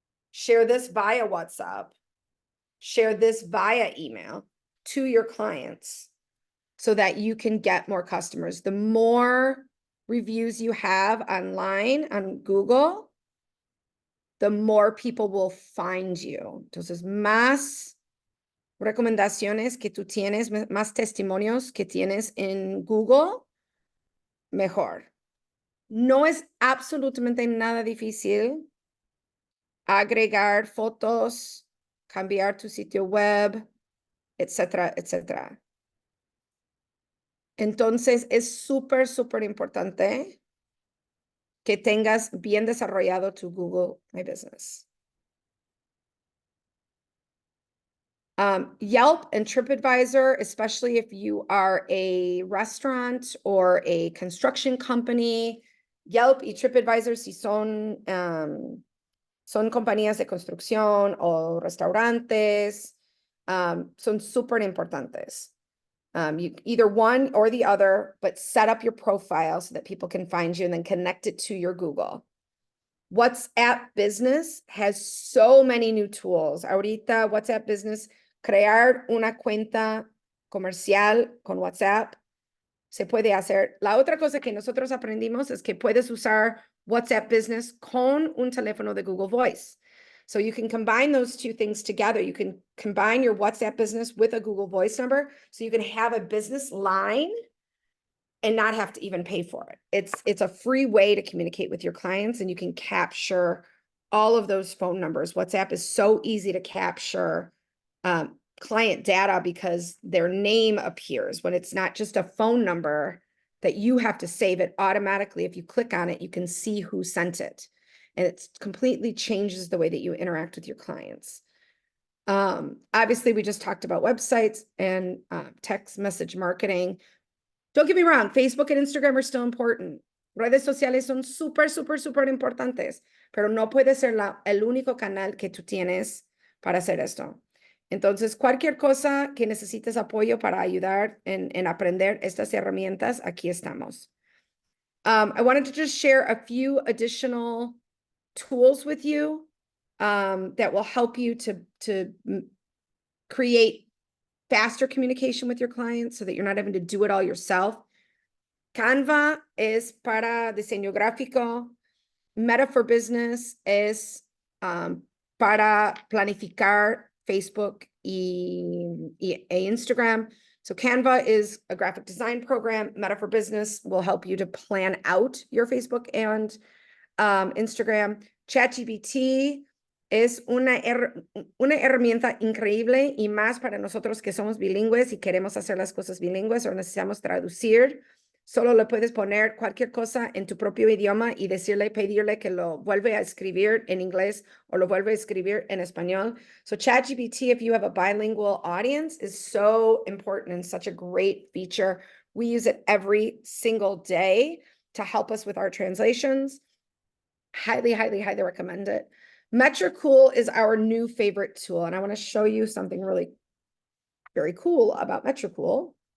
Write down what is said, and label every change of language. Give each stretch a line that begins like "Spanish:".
English: Share this via WhatsApp. Share this via email to your clients so that you can get more customers. The more reviews you have online on Google, the more people will find you.
Spanish: Entonces, más recomendaciones que tú tienes, más testimonios que tienes en Google, mejor. No es absolutamente nada difícil agregar fotos, cambiar tu sitio web, etcétera, etcétera. Entonces, es súper, súper importante que tengas bien desarrollado tu Google My Business.
English: Yelp and TripAdvisor, especially if you are a restaurant or a construction company,
Spanish: Yelp y TripAdvisor, si son, son compañías de construcción o restaurantes, son súper importantes.
English: You either one or the other, but set up your profile so that people can find you and then connect it to your Google. WhatsApp Business has so many new tools.
Spanish: Ahorita WhatsApp Business, crear una cuenta comercial con WhatsApp se puede hacer. La otra cosa que nosotros aprendimos es que puedes usar WhatsApp Business con un teléfono de Google Voice.
English: So you can combine those two things together. You can combine your WhatsApp Business with a Google Voice number, so you can have a business line and not have to even pay for it. It's a free way to communicate with your clients, and you can capture all of those phone numbers. WhatsApp is so easy to capture client data because their name appears when it's not just a phone number that you have to save it automatically. If you click on it, you can see who sent it. And it completely changes the way that you interact with your clients. Obviously, we just talked about websites and text message marketing. Don't get me wrong, Facebook and Instagram are still important.
Spanish: Redes sociales son súper, súper, súper importantes, pero no puede ser el único canal que tú tienes para hacer esto. Entonces, cualquier cosa que necesites apoyo para ayudar en aprender estas herramientas, aquí estamos.
English: I wanted to just share a few additional tools with you that will help you to create faster communication with your clients so that you're not having to do it all yourself.
Spanish: Canva es para diseño gráfico. Meta for Business es para planificar Facebook e Instagram.
English: So Canva is a graphic design program. Meta for Business will help you to plan out your Facebook and Instagram.
Spanish: ChatGPT es una herramienta increíble y más para nosotros que somos bilingües y queremos hacer las cosas bilingües o necesitamos traducir. Solo le puedes poner cualquier cosa en tu propio idioma y pedirle que lo vuelva a escribir en inglés o lo vuelva a escribir en español.
English: So ChatGPT, if you have a bilingual audience, is so important and such a great feature. We use it every single day to help us with our translations. Highly, highly, highly recommend it. Metricool is our new favorite tool, and I want to show you something really very cool about Metricool.